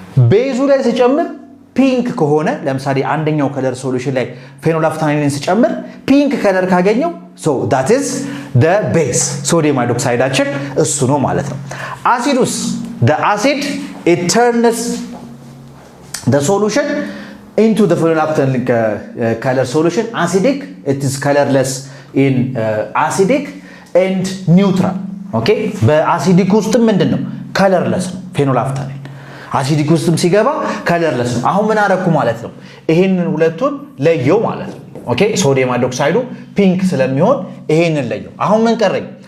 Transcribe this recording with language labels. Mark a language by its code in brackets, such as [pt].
[am] ቤዙ ላይ ሲጨምር ፒንክ ከሆነ ለምሳሌ አንደኛው ከለር ሶሉሽን ላይ phenolphthalein ሲጨምር ፒንክ ከለር ካገኘው [en] so that is the base [am] ሶዲየም ሃይድሮክሳይዳችን እሱ ነው ማለት ነው። አሲዱስ [en] the acid it turns the solution into the phenolphthalein color solution acidic. It is colorless in acidic and neutral okay። [am] በአሲዲክ ውስጥም ምንድነው? colorless ነው phenolphthalein። አሲዲክ ውስጥም ሲገባ colorless ነው። አሁን ምን አደረኩ ማለት ነው? ይሄንን ሁለቱን ለየው ማለት ነው ኦኬ። ሶዲየም ሃይድሮክሳይዱ ፒንክ ስለሚሆን ይሄንን ለየው። አሁን ምን ቀረኝ?